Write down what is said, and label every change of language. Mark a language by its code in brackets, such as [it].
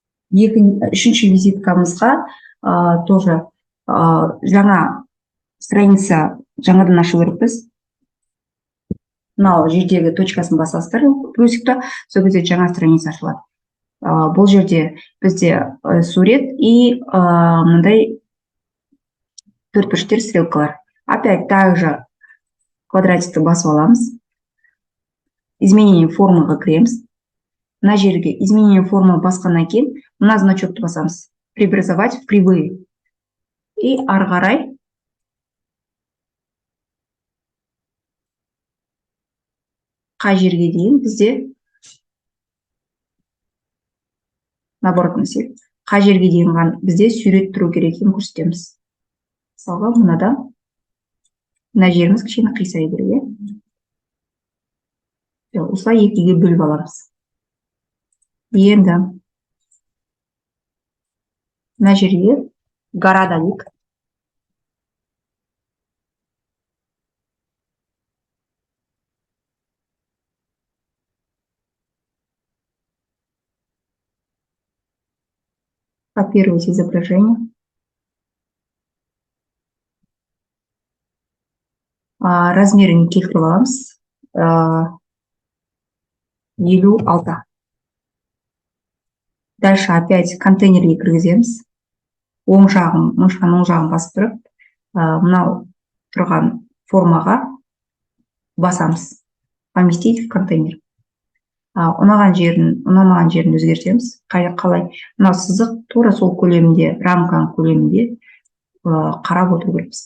[kk] Үшінші визиткамызға тоже жаңа страница жаңадан ашу керекпіз. Мынау жердегі точкасын басасыздар, плюсикті, сол кезде жаңа страница ашылады. Бұл жерде бізде сурет и мындай төртбұрыштар, стрелкалар. [ru] Опять также [kk] квадратикті басып аламыз. Изменение формаға кіреміз. Мына жерге [ru] изменение форма [kk] басқаннан кейін мына значокты басамыз. [ru] Преобразовать в кривые. [kk] И ары қарай қай жерге дейін бізде наоборот нәрсе. Қай жерге дейін бізде сурет тұру керек екенін көрсетеміз. Мысалға, мына жеріміз кішкене қисая беруге. Осылай екіге бөліп аламыз. Енді мына жерге городовик. [ru] Копировать изображение. [kk] Размерін келтіріп аламыз. 56. [ru] Дальше опять [kk] контейнерге кіргіземіз. Оң жағын басып тұрып, мынау тұрған формаға басамыз. [ru] Поместить в контейнер. [kk] ұнаған жерін, ұнамаған жерін өзгертеміз. Қалай? Мына сызық тура сол көлемінде, рамканың көлемінде қарап отыру керекпіз.